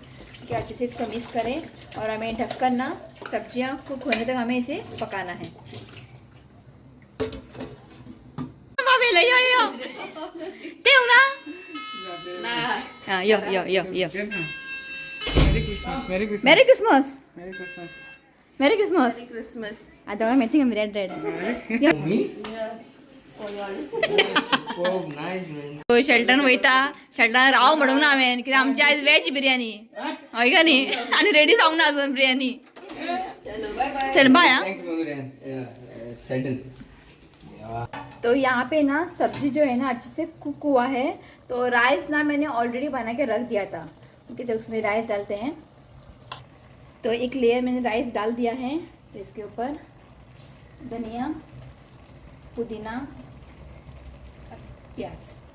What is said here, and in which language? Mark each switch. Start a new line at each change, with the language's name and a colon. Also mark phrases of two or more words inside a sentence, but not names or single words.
Hindi: कि अच्छे से इसको मिक्स करें और हमें ढककर ना सब्जियाँ कुक होने तक हमें इसे पकाना है।
English: Merry Christmas Merry Christmas. I don't know, I'm red. Me? Oh, nice man.
Konkani: तो शेल्टन वयता, शेल्टन राव म्हणूंक ना हांवें, कित्याक आमची आयज वेज बिर्याणी, हय का न्ही? आनी रेडी जावंक ना अजून बिर्याणी। चल बाय। Thanks, Maguran. Sultan.
Hindi: तो यहाँ पे ना सब्जी जो है ना अच्छे से कुक हुआ है। तो राइस ना मैंने ऑलरेडी बना के रख दिया था, ओके। तो उसमें राइस डालते हैं। तो एक लेयर मैंने राइस डाल दिया है। तो इसके ऊपर धनिया, पुदीना, प्याज।